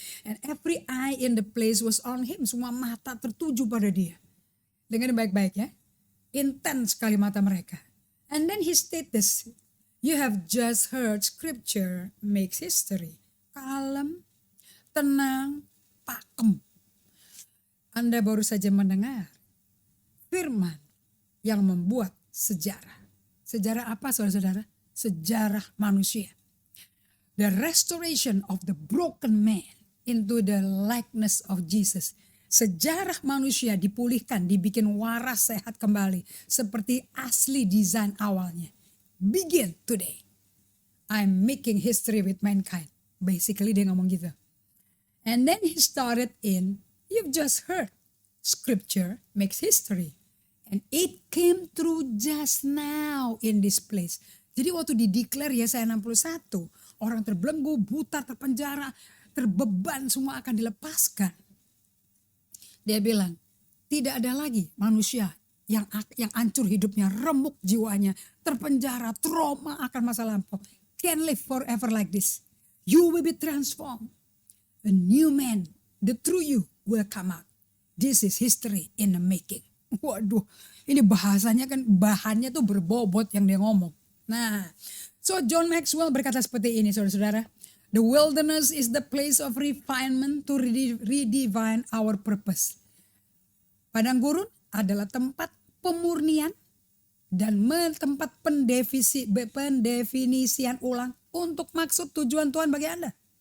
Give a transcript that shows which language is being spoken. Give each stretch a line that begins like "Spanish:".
English: And every eye in the place was on him.
Indonesian: Semua mata tertuju pada dia. Dengan baik-baik ya. Intens sekali mata mereka.
English: And then he stated this. You have just heard scripture makes history.
Indonesian: Kalem, tenang, pakem. Anda baru saja mendengar firman yang membuat sejarah. Sejarah apa saudara-saudara? Sejarah manusia.
English: The restoration of the broken man into the likeness of Jesus.
Indonesian: Sejarah manusia dipulihkan, dibikin waras sehat kembali. Seperti asli desain awalnya.
English: Begin today. I'm making history with mankind. Basically
Indonesian: dia ngomong gitu.
English: And then he started in, you've just heard. Scripture makes history. And it came through just now in this place.
Indonesian: Jadi waktu dideklar Yesaya 61, orang terbelenggu, buta, terpenjara, terbeban semua akan dilepaskan. Dia bilang, tidak ada lagi manusia yang hancur hidupnya, remuk jiwanya, terpenjara, trauma akan masa lampau.
English: Can't live forever like this. You will be transformed. A new man, the true you will come out. This is history in the making.
Indonesian: Waduh, ini bahasanya kan bahannya tuh berbobot yang dia ngomong. Nah, so John Maxwell berkata seperti ini saudara-saudara.
English: The wilderness is the place of refinement to redefine our purpose.
Indonesian: Padang gurun adalah tempat pemurnian dan tempat pendefinisian ulang untuk maksud tujuan Tuhan bagi Anda.